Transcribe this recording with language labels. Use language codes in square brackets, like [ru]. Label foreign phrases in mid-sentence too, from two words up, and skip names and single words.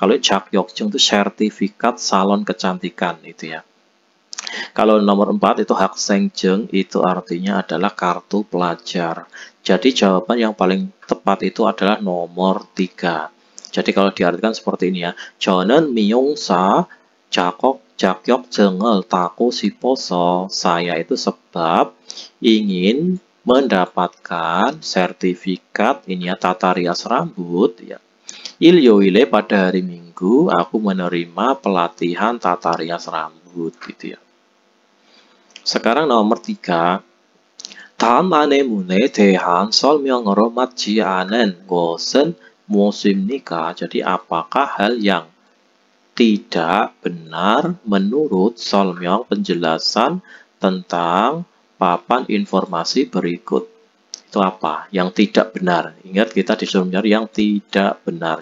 [id] Kalau 자격증 itu sertifikat salon kecantikan itu ya. Kalau nomor 4 itu 학생증 itu artinya adalah kartu pelajar. Jadi jawaban yang paling tepat itu adalah nomor 3. Jadi kalau diartikan seperti ini ya. [ko] 저는 미용사 자격증을 따고 싶어서. [id] Saya itu sebab ingin mendapatkan sertifikat ini ya tata rias rambut ya. 일요일에 pada hari Minggu aku menerima pelatihan tata rias rambut gitu ya. Sekarang nomor 3. [ko] 다음 안내문에 대한 설명으로 맞지 않은 것은 무엇입니까? [id] Jadi apakah hal yang tidak benar menurut 설명 penjelasan tentang papan informasi berikut. Itu apa? Yang tidak benar. Ingat, kita disuruh mencari yang tidak benar.